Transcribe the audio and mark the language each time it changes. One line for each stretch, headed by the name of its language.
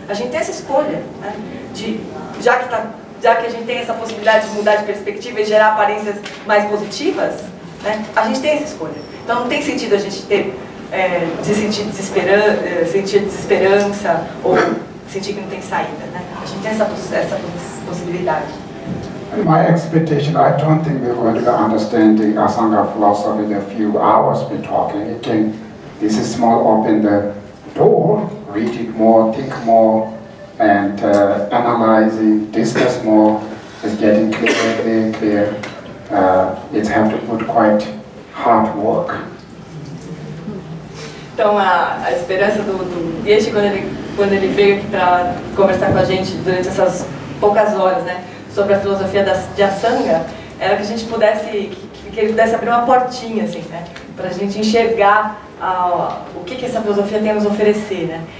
Portuguese: A gente tem essa escolha, né? Já que a gente tem essa possibilidade de mudar de perspectiva e gerar aparências mais positivas, né? A gente tem essa escolha. Então não tem sentido a gente sentir desesperança ou sentir que não tem saída, né? A gente tem essa possibilidade.
English: In my expectation, I don't think we're going to understand the Asanga philosophy in a few hours we're talking. This is small, open the door, read it more, think more, and analyzing, discuss more, is getting clear. It have to put quite hard work.
Portuguese: Então a esperança do Geshe, quando ele veio aqui para conversar com a gente durante essas poucas horas, né, sobre a filosofia de Asanga, era que a gente que ele pudesse abrir uma portinha, assim, né, para a gente enxergar o que essa filosofia tem a nos oferecer, né.